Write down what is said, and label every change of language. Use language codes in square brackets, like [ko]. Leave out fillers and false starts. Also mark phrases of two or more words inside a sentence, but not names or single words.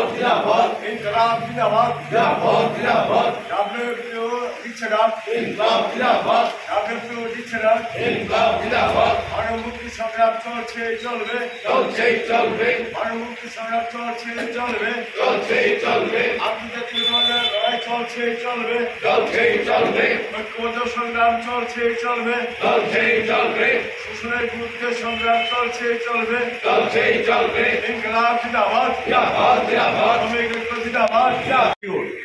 [hi] जिंदाबाद इनकलाब जिंदाबाद जिंदाबाद जिंदाबाद डब्ल्यूपीओ जिंदाबाद इनकलाब जिंदाबाद डब्ल्यूपीओ जिंदाबाद इनकलाब जिंदाबाद [bn] মানবমুক্তি সংগ্রাম চলছে চলবে চলছে চলবে মানবমুক্তি সংগ্রাম চলছে চলবে চলছে চলবে আন্তর্জাতিক লড়াই চলছে চলবে চলছে চলবে ঐক্যবদ্ধ সংগ্রাম চলছে চলবে চলছে চলবে শোষণের বিরুদ্ধে সংগ্রাম চলছে চলবে চলছে চলবে ইনকলাব জিন্দাবাদ জিন্দাবাদ জিন্দাবাদ শ্রমিক ঐক্য জিন্দাবাদ জিন্দাবাদ।